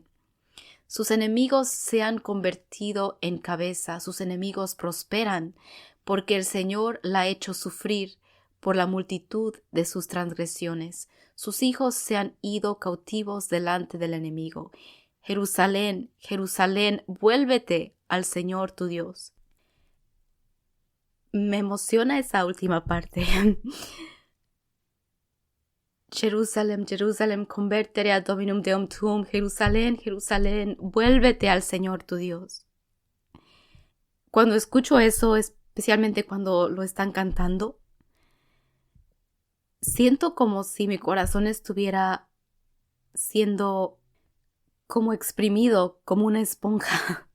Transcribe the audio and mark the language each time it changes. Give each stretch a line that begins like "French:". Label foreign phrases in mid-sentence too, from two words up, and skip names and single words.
Spanish: Sus enemigos se han convertido en cabeza, sus enemigos prosperan, porque el Señor la ha hecho sufrir por la multitud de sus transgresiones. Sus hijos se han ido cautivos delante del enemigo. Jerusalén, Jerusalén, vuélvete al Señor tu Dios. Me emociona esa última parte.
Latin: Jerusalem, Jerusalem, convertere ad Dominum Deum tuum.
Spanish: Jerusalén, Jerusalén, vuélvete al Señor tu Dios. Cuando escucho eso, especialmente cuando lo están cantando, siento como si mi corazón estuviera siendo como exprimido, como una esponja.